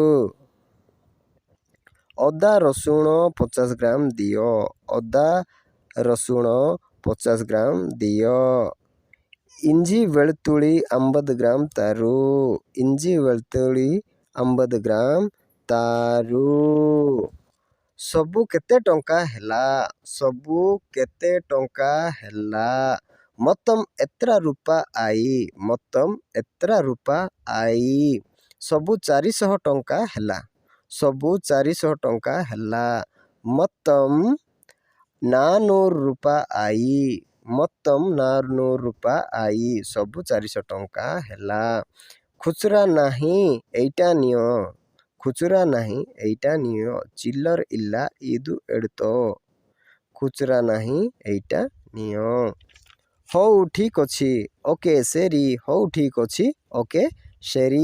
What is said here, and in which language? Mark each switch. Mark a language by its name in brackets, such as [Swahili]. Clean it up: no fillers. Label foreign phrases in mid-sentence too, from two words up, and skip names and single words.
[Odia] ଅଦା ରସୁଣ 50 ଗ୍ରାମ ଦିଅ, ଅଦା ରସୁଣ 50 ଗ୍ରାମ ଦିଅ। [Malayalam] ഇഞ്ചി വെളുത്തുള്ളി 50 ഗ്രാം തരൂ, ഇഞ്ചി വെളുത്തുള്ളി 50 ഗ്രാം തരൂ। [Odia] ସବୁ କେତେ ଟଙ୍କା ହେଲା, ସବୁ କେତେ ଟଙ୍କା ହେଲା? [Malayalam] മൊത്തം എത്ര രൂപായി, മൊത്തം എത്ര രൂപായി? [Odia] ସବୁ 400 ଟଙ୍କା ହେଲା, ସବୁ 400 ଟଙ୍କା ହେଲା। [Malayalam] മൊത്തം 400 രൂപായി, മൊത്തം 400 രൂപായി? [Odia] ସବୁ 400 ଟଙ୍କା ହେଲା। ଖୁଚୁରା ନାହିଁ ଏଇଟା ନିଅ, ଖୁଚୁରା ନାହିଁ ଏଇଟା ନିଅ। [Malayalam] ചില്ലറ ഇല്ല ഇത് എടുത്ത്, [Odia] ଖୁଚୁରା ନାହିଁ ଏଇଟା ନିଅ। ହଉ ଠିକ୍ ଅଛି, [Malayalam] ഓക്കേ ശരി, [Odia] ହଉ ଠିକ୍ ଅଛି, [Malayalam] ഓക്കേ ശരി।